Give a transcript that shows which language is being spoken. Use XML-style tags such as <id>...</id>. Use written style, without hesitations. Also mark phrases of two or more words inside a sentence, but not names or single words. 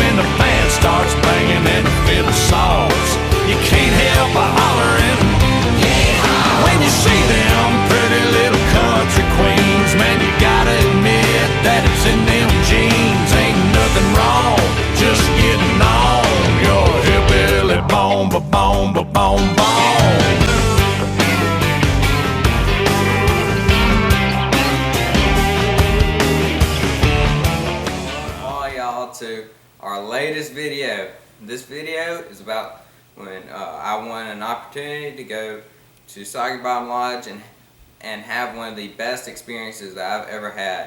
<en>When the band starts banging and the fiddle saws, you can't help but hollering. When you see them pretty little country queens, man, you gotta admit that it's in them jeans. Ain't nothing wrong, just getting on your hillbilly bone, ba-bone, ba-bone, bone. To our latest video. This video is about when I won an opportunity to go to Soggy Lodge and have one of the best experiences that I've ever had.</en>